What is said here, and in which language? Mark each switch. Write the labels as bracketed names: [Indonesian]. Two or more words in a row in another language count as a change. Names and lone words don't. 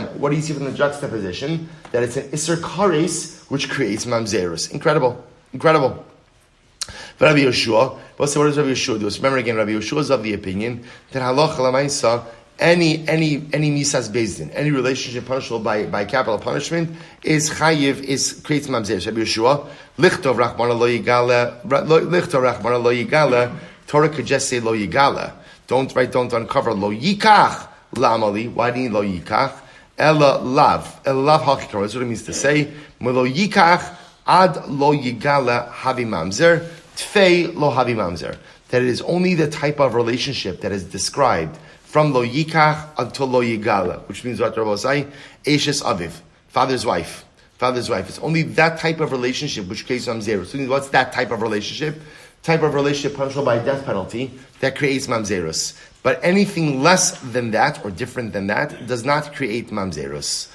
[English] What do you see from the juxtaposition? That it's an [Hebrew] איסור כרת, [English] which creates Mamzerus. Incredible. But Rabbi Yehoshua, what does Rabbi Yehoshua do? So remember again, Rabbi Yehoshua is of the opinion that [Hebrew] הלכה למעשה, [English] any [Hebrew] מיתת בית דין, [English] any relationship punishable by capital punishment is chayiv, creates mamzer. [Aramaic] Rabbi Yehoshua, ליכתוב רחמנא לא יגלה. [English] Torah could just say [Hebrew] לא יגלה. [English] Don't uncover [Hebrew] לא יקח למה לי. [English] Why do you need [Hebrew] לא יקח? [Aramaic] אלא לאו העיקר. [English] That's what it means to say. [Aramaic] לא יקח עד לא יגלה הוי ממזר, טפי לא הוי ממזר. [English] That it is only the type of relationship that is described from lo yikach until lo yigala, which means what Rabbi say, [Hebrew] אשת אביו, [English] father's wife. Father's wife. It's only that type of relationship which creates mamzerus. So what's that type of relationship? Type of relationship punishable by death penalty that creates mamzerus. But anything less than that or different than that does not create mamzerus.